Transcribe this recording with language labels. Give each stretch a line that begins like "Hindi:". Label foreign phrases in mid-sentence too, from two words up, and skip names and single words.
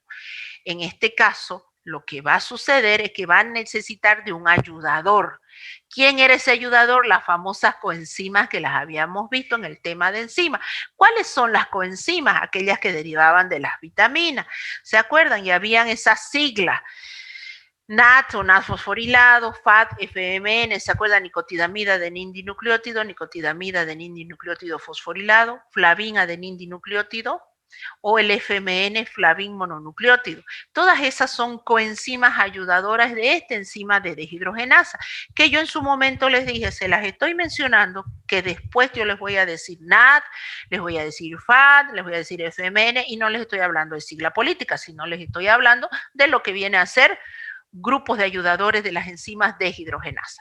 Spanish: En este caso, lo que va a suceder es que va a necesitar de un ayudador. ¿Quién era ese ayudador? Las famosas coenzimas que las habíamos visto en el tema de enzimas. ¿Cuáles son las coenzimas? Aquellas que derivaban de las vitaminas. ¿Se acuerdan? Y habían esas siglas. NAT o NAT fosforilado, FAT, FMN, ¿se acuerdan? Nicotidamida adenindinucleótido, nicotidamida adenindinucleótido fosforilado, flavin adenindinucleótido o el FMN, flavin mononucleótido. Todas esas son coenzimas ayudadoras de esta enzima de deshidrogenasa, que yo en su momento les dije, se las estoy mencionando, que después yo les voy a decir NAT, les voy a decir FAT, les voy a decir FMN, y no les estoy hablando de sigla política, sino les estoy hablando de lo que viene a ser grupos de ayudadores de las enzimas deshidrogenasa.